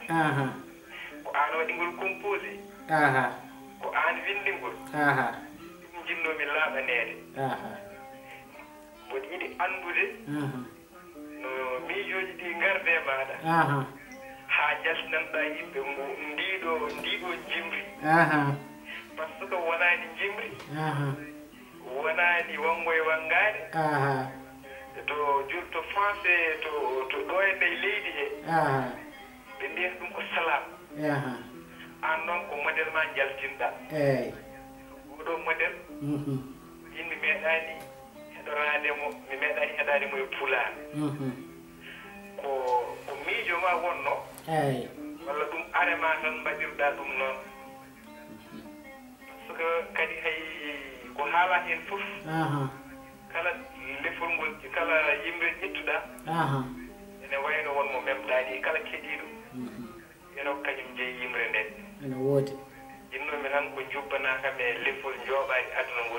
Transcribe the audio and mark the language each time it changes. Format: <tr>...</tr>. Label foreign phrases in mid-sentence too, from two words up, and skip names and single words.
<ff>Ko an waɗi ngol composé. Ko an windi ngol. Ɗum jinnomi laaɓanede. Mboɗo yiɗi andude no miijoji ɗi garde maɗa. Ha jaltinanɗa yimɓe ndiɗo jimri. Par ce que wonani jimri. Wonani wango e wangade. To jurto français to ɗo e nder leydi he. Ɓe mbiyata ɗum ko salam. An noon ko modèle ma jaltinɗa. Oɗo modèle yimɓe meeɗani heɗorademo mi meeɗani heɗademo e pulaar. ko miijo ma wonno. walla ɗum arema tan mbaɗirɗa ɗum noon. Par ce que kadi hay ko haala hen fof. Kala lefol ngol kala yimɓe ƴettuɗa. ene wayno wonmo memɗani kala keɗiɗo. eno kañum jeeyi yimre nde. ene woodi. jinnomi tan ko jubbanakam e lefol jooɓaɗi aduna ngol.</ff>